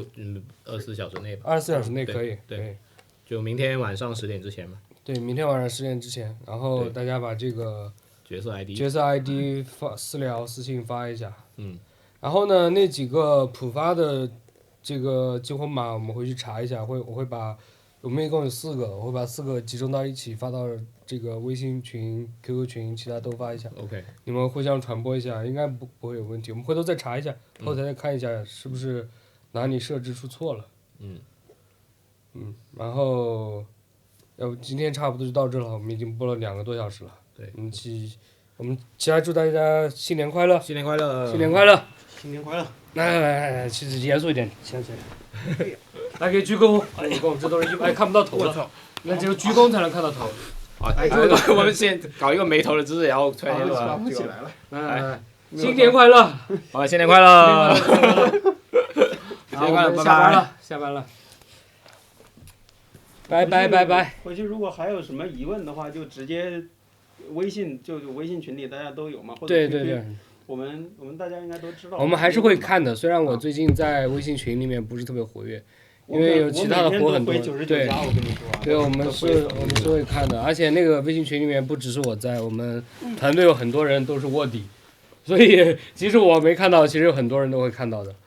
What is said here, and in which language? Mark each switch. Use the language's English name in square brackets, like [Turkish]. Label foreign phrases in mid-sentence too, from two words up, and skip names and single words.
[Chinese] 就24小時內吧。 24小時內可以。對，就明天晚上10點之前吧。對，明天晚上10點之前，然後大家把這個。角色 ID 私信發一下，然後呢，那幾個普發的這個激活碼我們回去查一下，我會把我们一共有4個，我会把4個集中到一起发到这个微信群、QQ 群，其他都发一下。 OK，你们互相传播一下，应该不会有问题。我们回头再查一下，后台再看一下是不是哪里设置出错了。然后，要不今天差不多就到这了，我们已经播了 2個多小時了。對，我們起來祝大家新年快樂！新年快樂！新年快樂！來，其實嚴肅一點，起來。來給鞠躬，這都是看不到頭的，那只有鞠躬才能看到頭。我們先搞一個沒頭的姿勢，然後突然間不起來了。來，新年快樂！好，新年快樂！新年快樂，下班了。拜。回去如果還有什麼疑問的話，就直接微信群裡大家都有嘛，或者 QQ，對，我們大家應該都知道。我們還是會看的，雖然我最近在微信群裡面不是特別活躍，因為有其他的活很多。對，我們是會看的，而且那個微信群裡面不只是我在，我們團隊有很多人都是臥底，所以即使我沒看到，其實有很多人都會看到的。